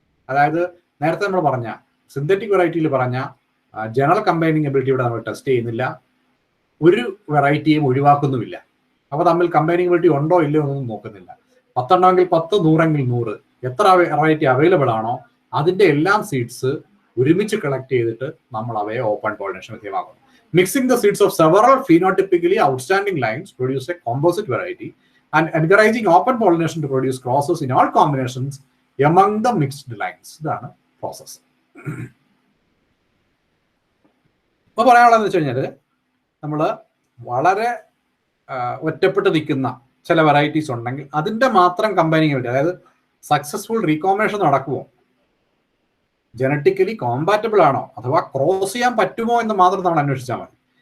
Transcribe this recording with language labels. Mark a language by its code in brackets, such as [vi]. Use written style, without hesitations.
[ml] അതായത് നേരത്തെ നമ്മൾ പറഞ്ഞ സിന്തറ്റിക് വെറൈറ്റിയിൽ പറഞ്ഞ ജനറൽ കമ്പൈനിങ് എബിലിറ്റി ഇവിടെ നമ്മൾ ടെസ്റ്റ് ചെയ്യുന്നില്ല, ഒരു വെറൈറ്റിയും ഒഴിവാക്കുന്നുമില്ല. അപ്പോൾ തമ്മിൽ കമ്പൈനിങ് എബിലിറ്റി ഉണ്ടോ ഇല്ലയോ എന്നൊന്നും നോക്കുന്നില്ല. 10 എണ്ണമെങ്കിൽ 10, 100 100, എത്ര വെറൈറ്റി അവൈലബിൾ ആണോ അതിന്റെ എല്ലാം സീഡ്സ് ഒരുമിച്ച് കളക്ട് ചെയ്തിട്ട് നമ്മൾ അവയെ open pollination വിധേയമാക്കുന്നു. [en] Mixing the seeds of several phenotypically outstanding lines produce a composite variety and encouraging open pollination to produce crosses in all combinations among the mixed lines. [ml] ഇതാണ് process. ഇപ്പോൾ പറയാനുള്ളതെന്ന് വെച്ച് കഴിഞ്ഞാൽ നമ്മൾ വളരെ ഒറ്റപ്പെട്ട് നിൽക്കുന്ന ചില വെറൈറ്റീസ് ഉണ്ടെങ്കിൽ അതിൻ്റെ മാത്രം കമ്പൈനിങ് വേണ്ടി, അതായത് സക്സസ്ഫുൾ റീകോമ്പിനേഷൻ നടക്കുമോ, ജനറ്റിക്കലി കോമ്പാറ്റബിൾ ആണോ, അഥവാ ക്രോസ് ചെയ്യാൻ പറ്റുമോ എന്ന് മാത്രം നമ്മൾ അന്വേഷിച്ചാൽ മതി.